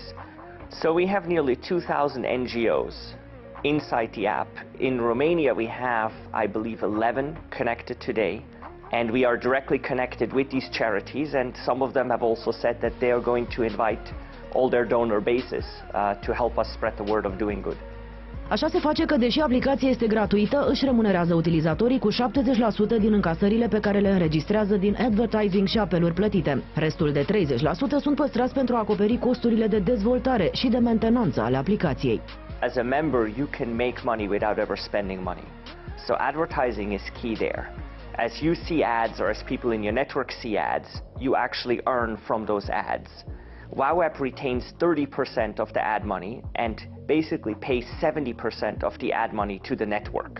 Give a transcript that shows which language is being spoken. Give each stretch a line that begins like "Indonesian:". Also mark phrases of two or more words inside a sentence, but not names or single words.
English: So we have nearly 2,000 NGOs inside the app. In Romania, we have, I believe, 11 connected today, and we are directly connected with these charities, and some of them have also said that they are going to invite all their donor bases to help us spread the word of doing good.
Romanian: Așa se face că, deși aplicația este gratuită, își remunerează utilizatorii cu 70% din încasările pe care le înregistrează din advertising și apeluri plătite. Restul de 30% sunt păstrați pentru a acoperi costurile de dezvoltare și de mentenanță ale aplicației.
English: As a member, you can make money without ever spending money. So advertising is key there. As you see ads or as people in your network see ads, you actually earn from those ads. WowApp retains 30% of the ad money and basically pays 70% of the ad money to the network.